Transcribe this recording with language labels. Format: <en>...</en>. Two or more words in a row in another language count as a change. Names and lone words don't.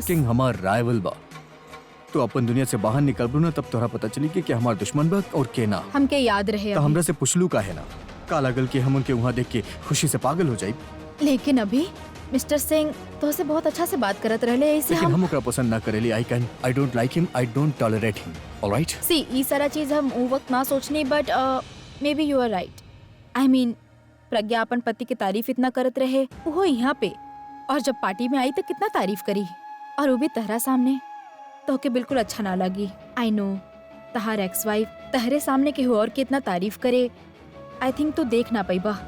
<bho>किंग हमार राइवल बा, तो अपन दुनिया से बाहर निकलबू ना तब तोरा पता चली कि हमार दुश्मन बा और के ना। हमके याद रहे तो अभी। हमरा से पुछलू का है ना, का लागल कि हम उनके वहाँ देख के खुशी से पागल हो जाई। लेकिन अभी मिस्टर सिंह तो से बहुत अच्छा से बात करत रहले, ऐसे लेकिन हम हम ओकरा पसंद ना करेली।</bho> <en>I don't like him, I don't tolerate him, alright?</en> <bho>सी ई सारा चीज हम वो वक्त ना सोचनी,</bho> <en>but maybe you are right. I mean</en> <bho>प्रज्ञा अपन पति की तारीफ इतना करत रहे वो यहाँ पे, और जब पार्टी में आई तो कितना तारीफ करी, और वो भी तहरा सामने, तो के बिल्कुल अच्छा ना लगी।</bho> <en>I know</en> <bho>तहार एक्स वाइफ तहरे सामने के हो और कितना तारीफ करे,</bho> <en>I think</en> <bho>तो देख ना पाई बा।</bho>